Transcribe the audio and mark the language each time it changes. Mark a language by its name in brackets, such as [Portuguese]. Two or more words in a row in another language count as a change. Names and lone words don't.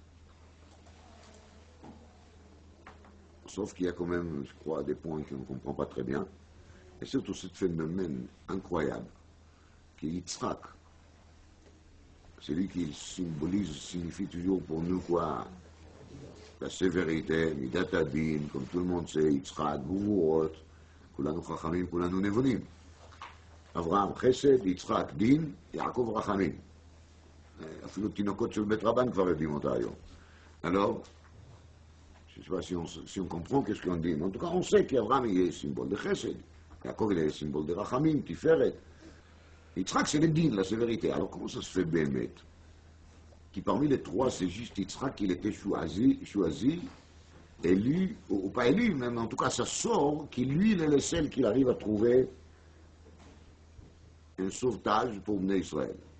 [French] Sauf qu'il y a quand même, je crois, des points qu'on ne comprend pas très bien. Et surtout ce phénomène incroyable qui est Yitzhak. Celui qui symbolise, signifie toujours pour nous quoi? La sévérité, [Hebrew] מידת הדין, [French] comme tout le monde sait, [Hebrew] יצחק, גבורות, כולנו חכמים, כולנו נבונים. אברהם חסד, יצחק דין, יעקב רחמים. אפילו תינוקות של בית רבן כבר יודעים אותה היום. [French] Alors, je ne sais pas si on comprend qu'est-ce qu'on dit, mais en tout cas, on sait qu'Abraham est le symbole de Chesed. Yaakov est le symbole de [Hebrew] רחמים, תפארת. [French] Yitzhak, c'est le din, la sévérité. Alors, comment ça se fait, Bémet? Qui parmi les trois, c'est juste Yitzhak, il était choisi, élu, ou pas élu, mais en tout cas, ça sort, qui lui, il est le seul qui arrive à trouver un sauvetage pour mener Israël.